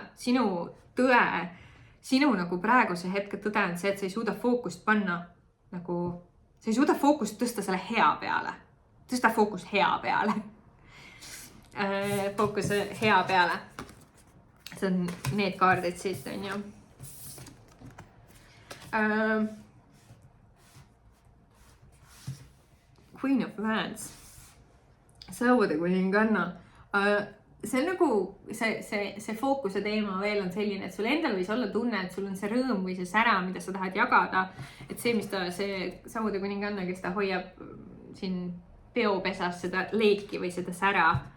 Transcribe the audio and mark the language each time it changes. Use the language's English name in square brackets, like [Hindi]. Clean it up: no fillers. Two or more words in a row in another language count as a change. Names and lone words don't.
[Estonian] Sinu tõe, sinu nagu praeguse hetke tõde on see, et sa ei suuda fookust panna nagu, sa ei suuda fookust tõsta selle hea peale. Tõsta fookust hea peale. Fookus hea peale. See on need kaardid siit on ju. Queen of Wands. Sõude kuninganna. See on nagu, see fookuse teema veel on selline, et sul endal võis olla tunne, et sul on see rõõm või see sära, mida sa tahad jagada. Et see, mis see sõude kuninganna, kes ta hoiab siin peopesas seda leeki või seda sära.